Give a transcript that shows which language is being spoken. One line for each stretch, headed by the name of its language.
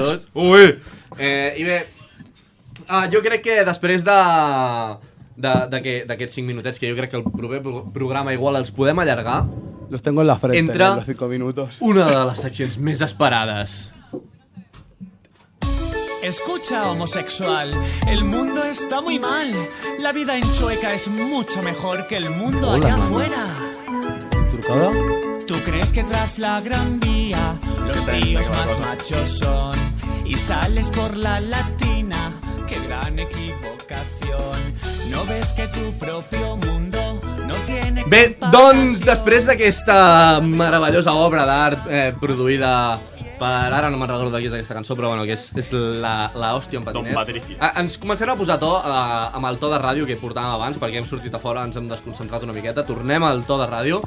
Catalan: a tots. Ui! I bé, jo crec que després d'aquests 5 minutets, que jo crec que el proper programa igual els podem allargar,
Spanish: los tengo en la frente,
Catalan: entra
Spanish: los 5 minutos.
Catalan: Una de les seccions més esperades.
Spanish: Escucha, homosexual, el mundo está muy mal. La vida en Chueca es mucho mejor que el mundo allá afuera.
Catalan: ¿Trucada?
Spanish: ¿Tú crees que tras la Gran Vía los tíos más machos son? Y sales por la Latina, qué gran equivocación. ¿No ves que tu propio mundo no tiene...
Catalan: Bé, doncs, després d'aquesta meravellosa obra d'art produïda per... Ara no me'n recordo de qui és aquesta cançó, però bueno, que és la hòstia en patinet. Don Patricio. Ens comencem a posar to amb el to de ràdio que portàvem abans, perquè hem sortit a fora, ens hem desconcentrat una miqueta. Tornem al to de ràdio.